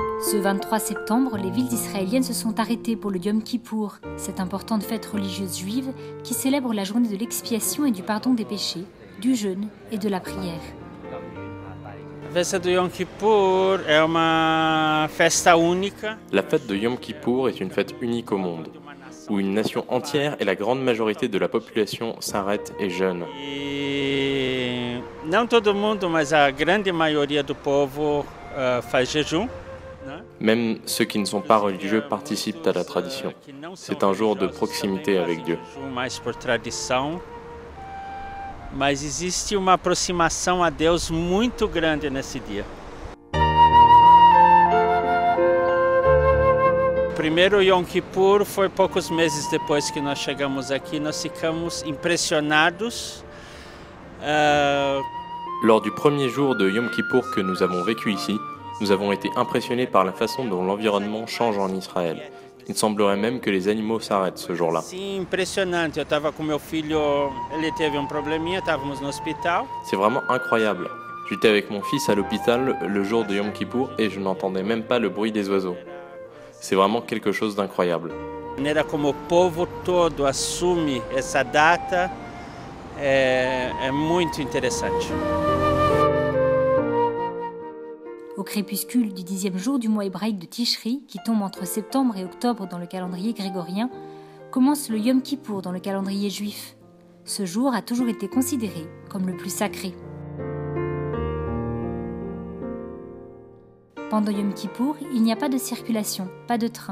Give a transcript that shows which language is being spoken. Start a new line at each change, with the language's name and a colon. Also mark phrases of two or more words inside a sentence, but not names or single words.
French: Ce 23 septembre, les villes israéliennes se sont arrêtées pour le Yom Kippour, cette importante fête religieuse juive qui célèbre la journée de l'expiation et du pardon des péchés, du jeûne et de la prière. La fête de Yom Kippour est une fête unique au monde, où une nation entière et la grande majorité de la population s'arrête et jeûne.
Portuguese: Não todo mundo, mas a grande maioria do povo faz jejum.
French: Même ceux qui ne sont pas religieux participent à la tradition. C'est un jour de proximité avec Dieu.
Portuguese: Mais por tradição. Mas existe uma aproximação a Deus muito grande nesse dia. O primeiro Yom Kippur foi poucos meses depois que nós chegamos aqui. Nós ficamos impressionados.
French: Lors du premier jour de Yom Kippour que nous avons vécu ici, nous avons été impressionnés par la façon dont l'environnement change en Israël. Il semblerait même que les animaux s'arrêtent ce jour-là.
Portuguese: Sim, impressionante. Eu estava com meu filho, ele teve probleminha, estávamos no hospital.
French: C'est vraiment incroyable. J'étais avec mon fils à l'hôpital le jour de Yom Kippour et je n'entendais même pas le bruit des oiseaux. C'est vraiment quelque chose d'incroyable.
Portuguese: A maneira como o povo todo assume essa data é muito interessante.
French: Au crépuscule du 10e jour du mois hébraïque de Tishri, qui tombe entre septembre et octobre dans le calendrier grégorien, commence le Yom Kippour dans le calendrier juif. Ce jour a toujours été considéré comme le plus sacré. Pendant Yom Kippour, il n'y a pas de circulation, pas de train.